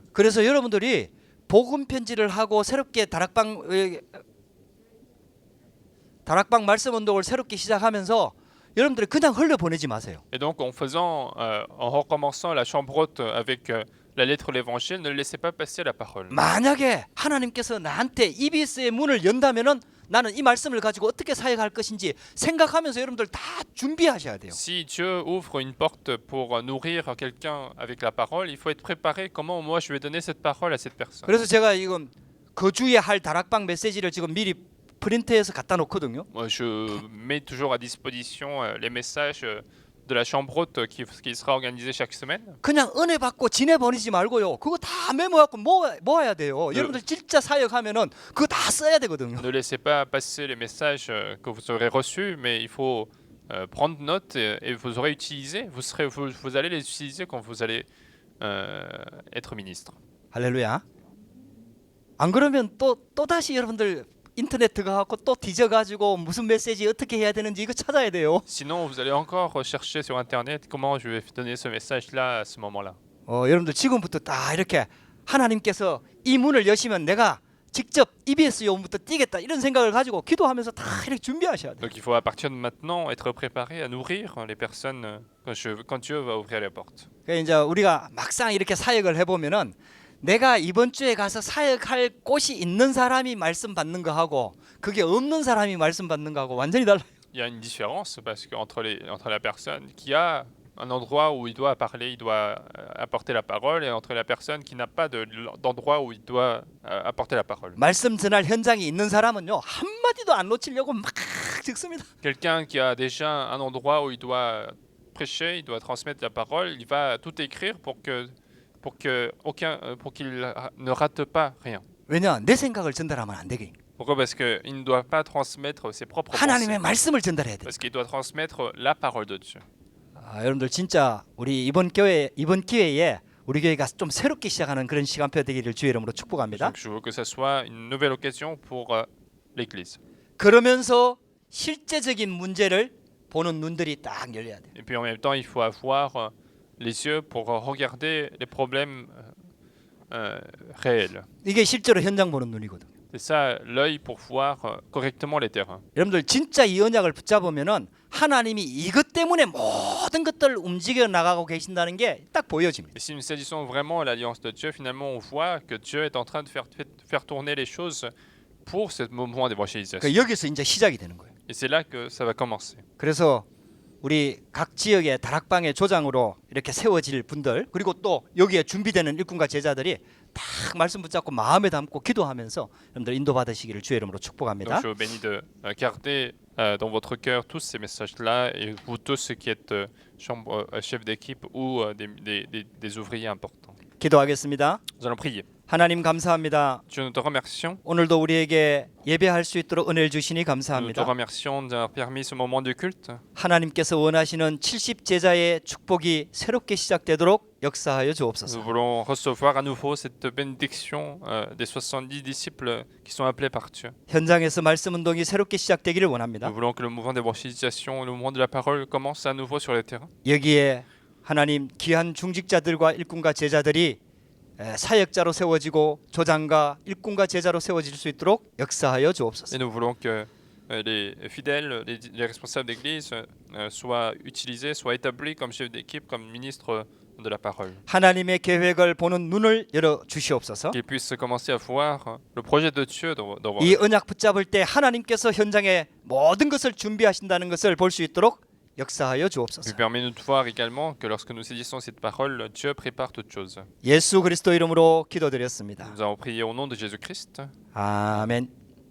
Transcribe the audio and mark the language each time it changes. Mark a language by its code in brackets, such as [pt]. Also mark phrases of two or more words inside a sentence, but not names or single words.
[ko] 그래서 여러분들이 복음 편지를 하고 새롭게 다락방 말씀 운동을 새롭게 시작하면서 여러분들이 그냥 흘려 보내지 마세요. [fr] Et donc, en recommençant la chambre haute avec la lettre de l'Évangile, ne laissez pas passer la parole. [ko] 만약에 하나님께서 나한테 EBS의 문을 연다면은 나는 이 말씀을 가지고 어떻게 사역할 것인지 생각하면서 여러분들 다 준비하셔야 돼요. [fr] Si Dieu ouvre une porte pour nourrir quelqu'un avec la parole, il faut être préparé comment moi je vais donner cette parole à cette personne. [ko] 그래서 제가 이건 그 주에 할 다락방 메시지를 지금 미리 프린트해서 갖다 놓거든요. [fr] Moi, je mets toujours à disposition les messages de la chambre haute qui sera organisée chaque semaine. [ko] 그냥 은혜 받고 지내버리지 말고요. 그거 다 메모하고 모아야 돼요. 여러분들 진짜 사역하면은 그거 다 써야 되거든요. [fr] Ne laissez pas passer les messages que vous aurez reçus, mais il faut prendre note et vous aurez utilisé. Vous allez les utiliser quand vous allez être ministre. [ko] 할렐루야. 안 그러면 또 다시 여러분들 인터넷 들어가고 또 뒤져가지고 무슨 메시지 어떻게 해야 되는지 이거 찾아야 돼요. [fr] Sinon, vous allez encore rechercher sur Internet comment je vais donner ce message-là à ce moment-là. [ko] 여러분들 지금부터 딱 이렇게 하나님께서 이 문을 여시면 내가 직접 EBS 요금부터 뛰겠다 이런 생각을 가지고 기도하면서 다 이렇게 준비하셔야 돼요. [fr] Donc il faut à partir de maintenant être préparé à nourrir les personnes quand Dieu va ouvrir les portes. [ko] 그러니까 이제 우리가 막상 이렇게 사역을 해보면은 내가 이번 주에 가서 사역할 곳이 있는 사람이 말씀 받는 거하고 그게 없는 사람이 말씀 받는 거하고 완전히 달라요. [fr] Il y a une différence parce que entre la personne qui a un endroit où il doit parler, il doit apporter la parole, et entre la personne qui n'a pas d'endroit où il doit apporter la parole. [ko] 말씀 전할 현장이 있는 사람은요 한마디도 안 놓치려고 막 적습니다. [fr] Quelqu'un qui a déjà un endroit où il doit prêcher, il doit transmettre la parole, il va tout écrire pour qu'il ne rate pas rien. [ko] 왜냐 내 생각을 전달하면 안 되게. [fr] Pourquoi? Parce qu'il ne doit pas transmettre ses propres pensées. [ko] 하나님의 말씀을 전달해야 돼. [fr] Parce qu'il doit transmettre la parole de Dieu. [ko] 여러분들 진짜 우리 이번 기회에 우리 교회가 좀 새롭게 시작하는 그런 시간표 되기를 주의 이름으로 축복합니다. [fr] Donc je veux que ça soit une nouvelle occasion pour l'Église. [ko] 그러면서 실제적인 문제를 보는 눈들이 딱 열려야 돼. [fr] Et puis en même temps, il faut avoir les yeux pour regarder les problèmes réels. [ko] 이게 실제로 현장 보는 눈이거든. [fr] C'est ça l'œil pour voir correctement les terrains. [ko] 여러분들 진짜 이 언약을 붙잡으면은 하나님이 이것 때문에 모든 것들을 움직여 나가고 계신다는 게 딱 보여집니다. [fr] Et si nous saisissons vraiment l'alliance de Dieu, finalement, on voit que Dieu est en train de faire tourner les choses pour ce moment d'évangélisation. [ko] 그러니까 여기서 이제 시작이 되는 거예요. [fr] Et c'est là que ça va commencer. [ko] 그래서 우리 각 지역의 다락방의 조장으로 이렇게 세워질 분들 그리고 또 여기에 준비되는 일꾼과 제자들이 딱 말씀 붙잡고 마음에 담고 기도하면서 여러분들 인도받으시기를 주의 이름으로 축복합니다. [fr] Donc je vous bénis de garder dans votre cœur tous ces messages-là et vous tous ceux qui êtes chef d'équipe ou des ouvriers importants. [ko] 기도하겠습니다. [fr] Nous allons prier. [ko] 하나님 감사합니다. [fr] Dieu, nous te remercions. [ko] 오늘도 우리에게 예배할 수 있도록 은혜를 주시니 [fr] Nous te [ko] 감사합니다. [fr] remercions d'avoir permis ce moment de culte. [ko] 하나님께서 원하시는 70제자의 축복이 새롭게 시작되도록 역사하여 [fr] Nous [ko] 주옵소서. [fr] voulons recevoir à nouveau cette bénédiction des 70 disciples qui sont appelés par Dieu. [ko] 현장에서 말씀 운동이 새롭게 시작되기를 원합니다. [fr] Nous voulons que le mouvement d'évangélisation, le mouvement de la parole commence à nouveau sur les terrains. [ko] 여기에 하나님 귀한 중직자들과 일꾼과 제자들이 사역자로 세워지고 조장과 일꾼과 제자로 세워질 수 있도록 역사하여 주옵소서. [fr] Et nous voulons que les fidèles, les responsables d'église soient utilisés, soient établis comme chefs d'équipe, comme ministres de la parole. [ko] 하나님의 계획을 보는 눈을 열어 주시옵소서. [fr] Qu'ils puissent commencer à voir le projet de Dieu dans [ko] 이 언약 붙잡을 때 하나님께서 현장에 모든 것을 준비하신다는 것을 볼 수 있도록 역사하여 주옵소서. [fr] Permets-nous de voir également que lorsque nous saisissons cette parole, Dieu prépare toutes choses. [ko] 예수 그리스도 이름으로 기도드렸습니다. [fr] Nous avons prié au nom de Jésus-Christ. [ko] 아멘.